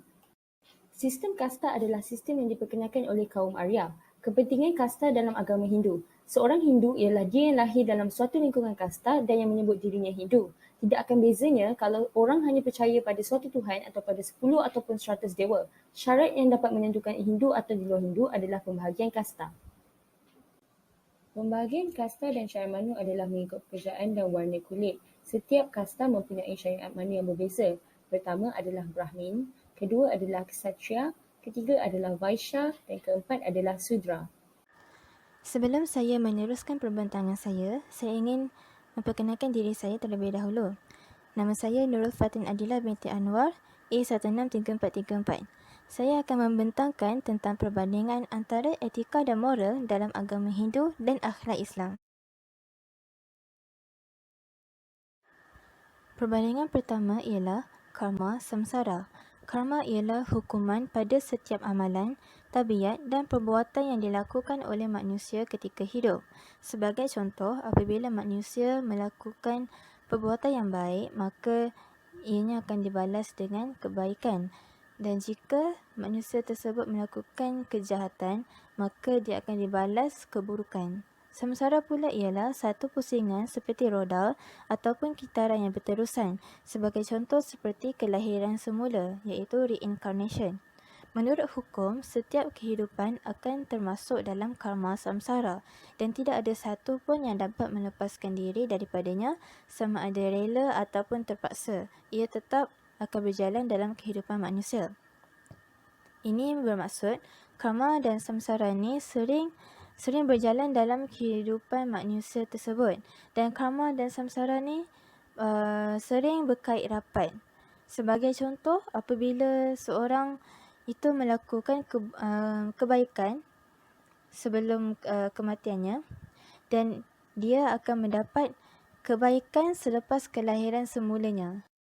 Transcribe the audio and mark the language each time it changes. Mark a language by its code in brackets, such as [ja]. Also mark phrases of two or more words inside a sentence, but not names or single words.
[ms] Sistem kasta adalah sistem yang diperkenalkan oleh kaum Arya. Kepentingan kasta dalam agama Hindu. Seorang Hindu ialah dia yang lahir dalam suatu lingkungan kasta dan yang menyebut dirinya Hindu. Tidak akan bezanya kalau orang hanya percaya pada suatu Tuhan atau pada 10 ataupun 100 dewa. Syarat yang dapat menentukan Hindu atau di luar Hindu adalah pembahagian kasta. Pembahagian kasta dan syariat Manu adalah mengikut pekerjaan dan warna kulit. Setiap kasta mempunyai syariat Manu yang berbeza. Pertama adalah Brahmin, kedua adalah Kshatriya, ketiga adalah Vaishya dan keempat adalah Sudra. Sebelum saya meneruskan perbentangan saya ingin memperkenalkan diri saya terlebih dahulu. Nama saya Nurul Fatin Adila binti Anwar, A163434. Saya akan membentangkan tentang perbandingan antara etika dan moral dalam agama Hindu dan akhlak Islam. Perbandingan pertama ialah karma samsara. Karma ialah hukuman pada setiap amalan, tabiat dan perbuatan yang dilakukan oleh manusia ketika hidup. Sebagai contoh, apabila manusia melakukan perbuatan yang baik, maka ianya akan dibalas dengan kebaikan. Dan jika manusia tersebut melakukan kejahatan, maka dia akan dibalas keburukan. Samsara pula ialah satu pusingan seperti roda ataupun kitaran yang berterusan, sebagai contoh seperti kelahiran semula, iaitu reincarnation. Menurut hukum, setiap kehidupan akan termasuk dalam karma samsara dan tidak ada satu pun yang dapat melepaskan diri daripadanya sama ada rela ataupun terpaksa. Ia tetap akan berjalan dalam kehidupan manusia. Ini bermaksud karma dan samsara ini sering berjalan dalam kehidupan manusia tersebut, dan karma dan samsara ni sering berkait rapat. Sebagai contoh, apabila seorang itu melakukan kebaikan sebelum kematiannya, dan dia akan mendapat kebaikan selepas kelahiran semulanya.